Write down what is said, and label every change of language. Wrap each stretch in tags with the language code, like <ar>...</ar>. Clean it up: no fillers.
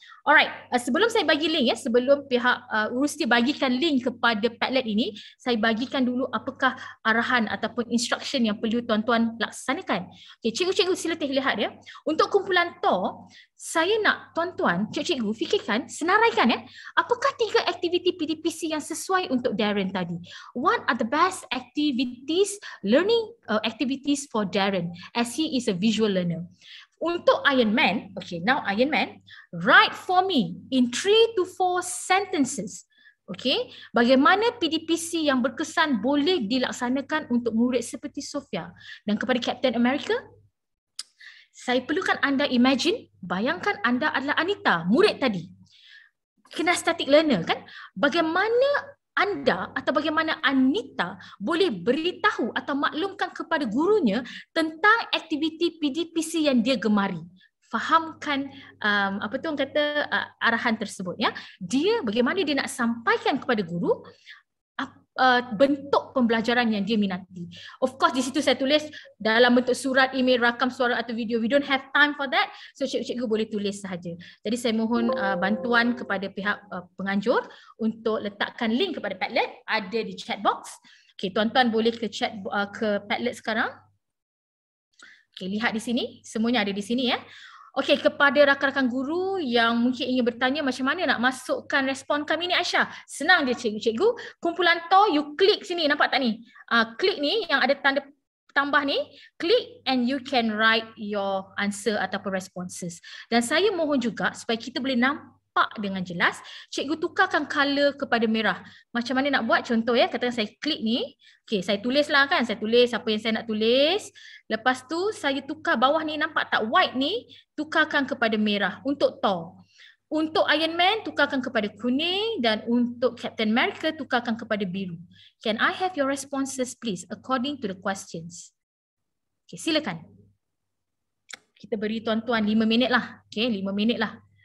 <ms>Alright, sebelum saya bagi link ya, sebelum pihak Urusti bagikan link kepada Padlet ini, saya bagikan dulu apakah arahan ataupun instruction yang perlu tuan-tuan laksanakan. Okay, cikgu-cikgu sila lihat ya. Untuk kumpulan TOR, saya nak tuan-tuan, cikgu-cikgu fikirkan, senaraikan ya, apakah 3 aktiviti PDPC yang sesuai untuk Darren tadi?</ms> <en>What are the best activities, learning activities for Darren as he is a visual learner? Untuk Iron Man, okay, now Iron Man, write for me in 3 to 4 sentences.</en> <ms>Okay, bagaimana PDPC yang berkesan boleh dilaksanakan untuk murid seperti Sofia. Dan kepada Captain America, saya perlukan anda imagine, bayangkan anda adalah Anita, murid tadi. Kinesthetic learner kan? Bagaimana anda atau bagaimana Anita boleh beritahu atau maklumkan kepada gurunya tentang aktiviti PDPC yang dia gemari. Fahamkan apa tu orang kata arahan tersebut ya. Dia bagaimana dia nak sampaikan kepada guru bentuk pembelajaran yang dia minati. Of course di situ saya tulis dalam bentuk surat, email, rakam suara atau video.</ms> <en>We don't have time for that.</en> <ms>So cikgu-cikgu boleh tulis sahaja. Jadi saya mohon bantuan kepada pihak penganjur untuk letakkan link kepada Padlet, ada di chat box. Okay, tuan-tuan boleh ke chat ke Padlet sekarang. Okay, lihat di sini, semuanya ada di sini ya. Okey, kepada rakan-rakan guru yang mungkin ingin bertanya macam mana nak masukkan respon kami ni Aisyah. Senang je cikgu-cikgu. Kumpulan TOR, you klik sini, nampak tak ni? Klik ni yang ada tanda tambah ni, klik</ms> <en>and you can write your answer</en> <ms>ataupun responses. Dan saya mohon juga supaya kita boleh nampak dengan jelas, cikgu tukarkan color kepada merah. Macam mana nak buat? Contoh ya, katakan saya klik ni. Okey, saya tulislah kan, saya tulis apa yang saya nak tulis. Lepas tu saya tukar bawah ni, nampak tak white ni, tukarkan kepada merah untuk TOR. Untuk Iron Man tukarkan kepada kuning dan untuk Captain America tukarkan kepada biru.</ms> <en>Can I have your responses please according to the questions?</en> <ms>Okey, silakan. Kita beri tuan-tuan 5 minit lah. Okey, 5 minit lah.</ms>